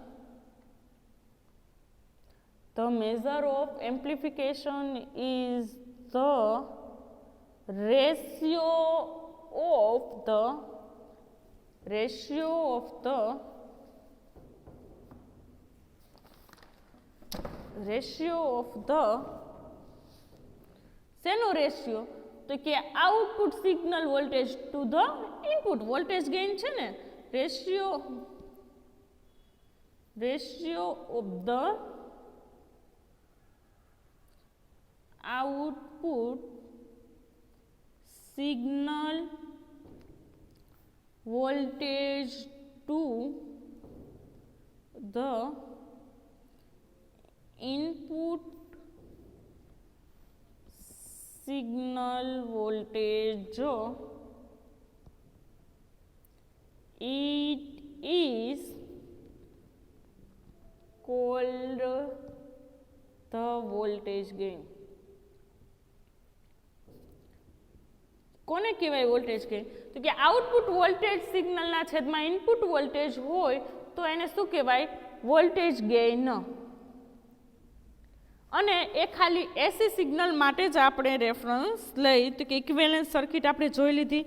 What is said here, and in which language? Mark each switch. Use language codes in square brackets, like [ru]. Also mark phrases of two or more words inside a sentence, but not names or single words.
[en] the measure of amplification is the ratio of the શેનો રેશિયો [gu] તો કે [en] output signal voltage to the input voltage gain [gu] છે ને [en] રેશિયો of the output signal voltage to the input signal voltage it is called the voltage gain. [gu] કોને કહેવાય [en] voltage gain [gu] તો કે [en] output voltage signal [gu] છેદમાં ઇનપુટ વોલ્ટેજ હોય તો એને શું કહેવાય [en] voltage gain. [gu] અને એ ખાલી [en] AC signal [gu] માટે જ આપણે રેફરન્સ લઈ તો કે [en] equivalent circuit [gu] આપણે જોઈ લીધી.